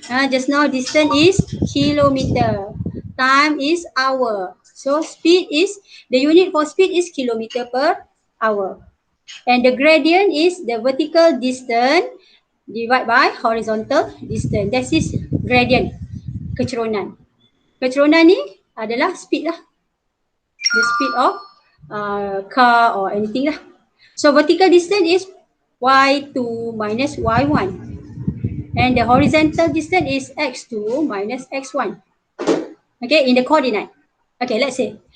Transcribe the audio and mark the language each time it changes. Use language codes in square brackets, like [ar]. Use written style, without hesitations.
[en] Just now distance is kilometer. Time is hour. So speed is, the unit for speed is kilometer per hour. And the gradient is the vertical distance divided by horizontal distance. That is gradient, kecerunan. [ms] Kecerunan ni adalah speed lah. [en] The speed of car or anything lah. So vertical distance is y2 minus y1. And the horizontal distance is x2 minus x1. Okay, in the coordinate. Okay, let's say.